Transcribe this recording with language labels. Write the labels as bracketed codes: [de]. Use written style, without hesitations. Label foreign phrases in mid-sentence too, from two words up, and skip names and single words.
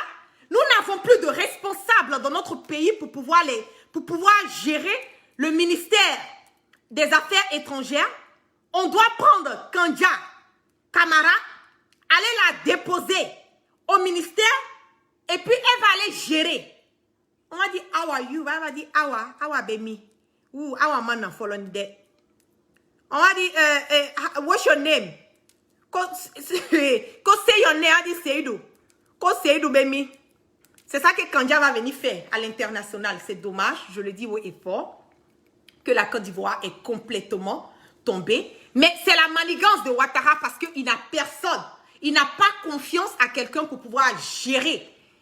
[fr] Nous n'avons plus de responsables dans notre pays pour pouvoir gérer le ministère des Affaires étrangères. On doit prendre Kandja Camara, aller la déposer au ministère et puis elle va aller gérer. On va dire, [en] ah how are you? [fr] On va dire [dyu] Awa Bemi. [fr] Ou [dyu] Awa Mana Folonde. [fr] On va dire, [en] what's your name? Ko say your name, [fr] on dit Seydou. [dyu] Ko Seydou Bemi. [fr] C'est ça que Kandia va venir faire à l'international. C'est dommage, je le dis haut et fort, que la Côte d'Ivoire est complètement tombée. Mais c'est la manigance de Ouattara parce qu'il n'a personne. Il n'a pas confiance à quelqu'un pour pouvoir gérer.